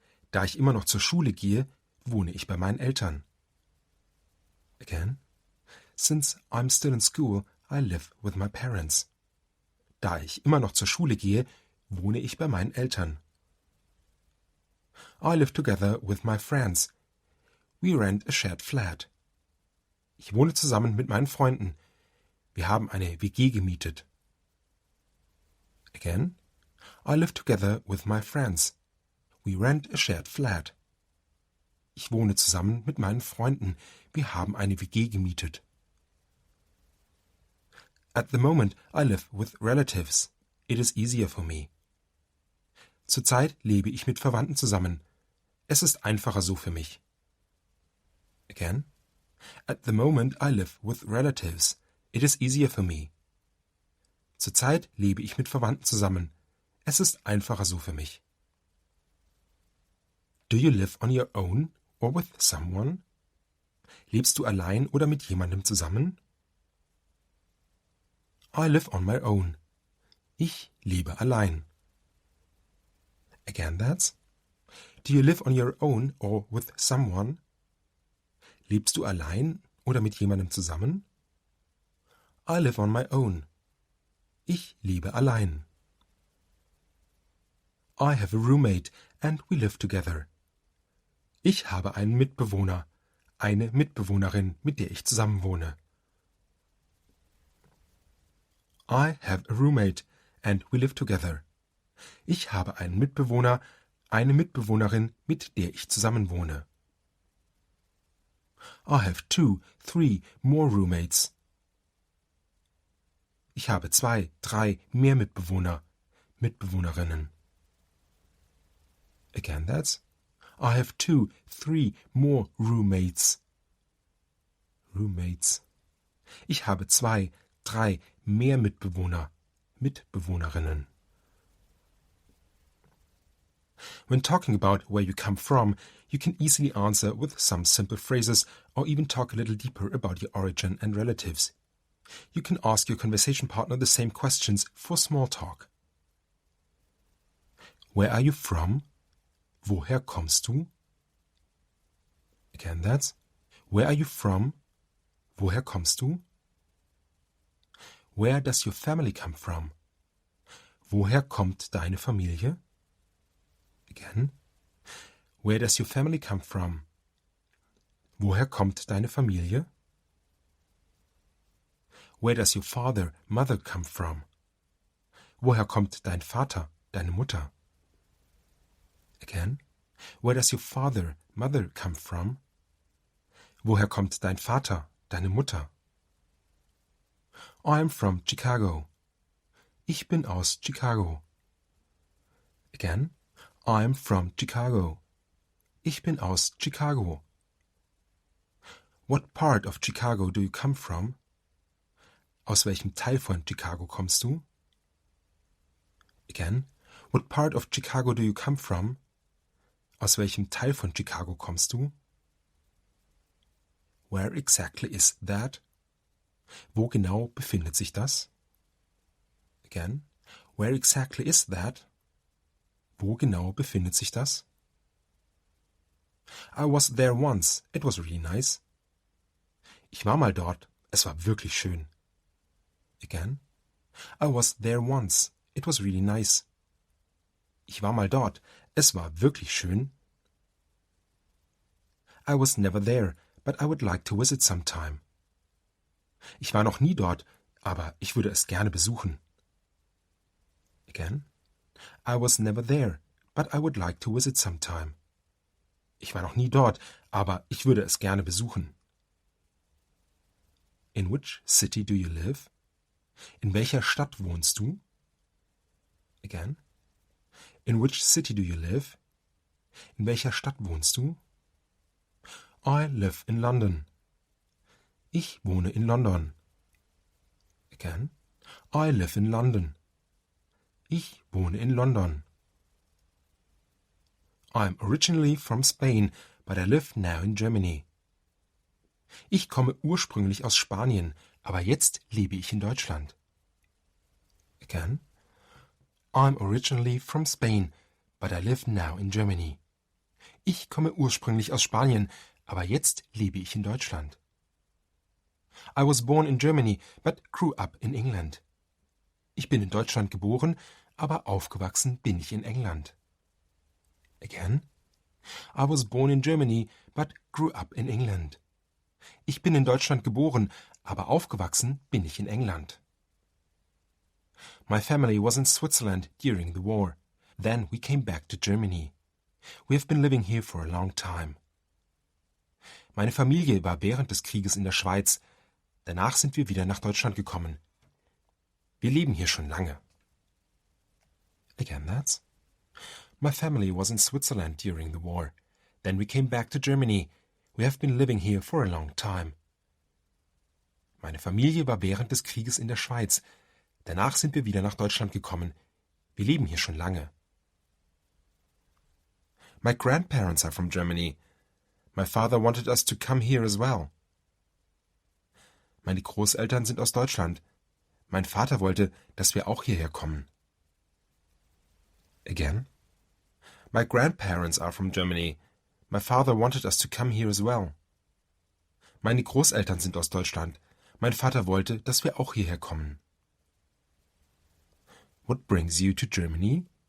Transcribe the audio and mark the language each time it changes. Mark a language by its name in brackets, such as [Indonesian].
[German] Da ich immer noch zur Schule gehe, wohne ich bei meinen Eltern. [English] Again. Since I'm still in school, I live with my parents. [German] Da ich immer noch zur Schule gehe, wohne ich bei meinen Eltern. [English] I live together with my friends. We rent a shared flat. [German] Ich wohne zusammen mit meinen Freunden. Wir haben eine WG gemietet. [English] Again. I live together with my friends. We rent a shared flat. [German] Ich wohne zusammen mit meinen Freunden. Wir haben eine WG gemietet. [English] At the moment, I live with relatives. It is easier for me. [German] Zurzeit lebe ich mit Verwandten zusammen. Es ist einfacher so für mich. [English] Again. At the moment, I live with relatives. It is easier for me. [German] Zurzeit lebe ich mit Verwandten zusammen. Es ist einfacher so für mich. [English] Do you live on your own or with someone? [German] Lebst du allein oder mit jemandem zusammen? [English] I live on my own. [German] Ich lebe allein. [English] Again, that's. Do you live on your own or with someone? [German] Lebst du allein oder mit jemandem zusammen? [English] I live on my own. [German] Ich lebe allein. [English] I have a roommate and we live together. [German] Ich habe einen Mitbewohner, eine Mitbewohnerin, mit der ich zusammenwohne. [English] I have a roommate and we live together. [German] Ich habe einen Mitbewohner, eine Mitbewohnerin, mit der ich zusammenwohne. [English] I have 2, 3 more roommates. [German] Ich habe 2, 3 mehr Mitbewohner, Mitbewohnerinnen. [English] Again, that's. I have 2, 3 more roommates. Roommates. [German] Ich habe 2, 3 mehr Mitbewohner, Mitbewohnerinnen. [English] When talking about where you come from, you can easily answer with some simple phrases or even talk a little deeper about your origin and relatives. You can ask your conversation partner the same questions for small talk. Where are you from? [German] Woher kommst du? [English] Again, that's. Where are you from? [German] Woher kommst du? [English] Where does your family come from? [German] Woher kommt deine Familie? [English] Again. Where does your family come from? [German] Woher kommt deine Familie? [English] Where does your father, mother come from? [German] Woher kommt dein Vater, deine Mutter? [English] Again. Where does your father, mother come from? [German] Woher kommt dein Vater, deine Mutter? [English] I'm from Chicago. [German] Ich bin aus Chicago. [English] Again. I'm from Chicago. [German] Ich bin aus Chicago. [English] What part of Chicago do you come from? [German] Aus welchem Teil von Chicago kommst du? [English] Again, what part of Chicago do you come from? [German] Aus welchem Teil von Chicago kommst du? [English] Where exactly is that? [German] Wo genau befindet sich das? [English] Again, where exactly is that? [German] Wo genau befindet sich das? [English] I was there once. It was really nice. [German] Ich war mal dort. Es war wirklich schön. [English] Again, I was there once. It was really nice. [German] Ich war mal dort. Es war wirklich schön. [English] I was never there, but I would like to visit sometime. [German] Ich war noch nie dort, aber ich würde es gerne besuchen. [English] Again, I was never there, but I would like to visit sometime. [German] Ich war noch nie dort, aber ich würde es gerne besuchen. [English] In which city do you live? [German] In welcher Stadt wohnst du? [English] Again, in which city do you live? [German] In welcher Stadt wohnst du? [English] I live in London. [German] Ich wohne in London. [English] Again, I live in London. [German] Ich wohne in London. [English] I'm originally from Spain, but I live now in Germany. [German] Ich komme ursprünglich aus Spanien, aber jetzt lebe ich in Deutschland. [English] Again, I'm originally from Spain, but I live now in Germany. [German] Ich komme ursprünglich aus Spanien, aber jetzt lebe ich in Deutschland. [English] I was born in Germany, but grew up in England. [German] Ich bin in Deutschland geboren, aber aufgewachsen bin ich in England. [English] Again, I was born in Germany, but grew up in England. [German] Ich bin in Deutschland geboren, aber aufgewachsen bin ich in England. [English] My family was in Switzerland during the war. Then we came back to Germany. We have been living here for a long time. [German] Meine Familie war während des Krieges in der Schweiz. Danach sind wir wieder nach Deutschland gekommen. Wir leben hier schon lange. [English] Again, that's. My family was in Switzerland during the war. Then we came back to Germany. We have been living here for a long time. [German] Meine Familie war während des Krieges in der Schweiz. Danach sind wir wieder nach Deutschland gekommen. Wir leben hier schon lange. [English] My grandparents are from Germany. My father wanted us to come here as well. [German] Meine Großeltern sind aus Deutschland. Mein Vater wollte, dass wir auch hierher kommen. [English] Again. My grandparents are from Germany. My father wanted us to come here as well. [German] Meine Großeltern sind aus Deutschland. Mein Vater wollte, dass wir auch hierher kommen. [English] What brings you to Germany?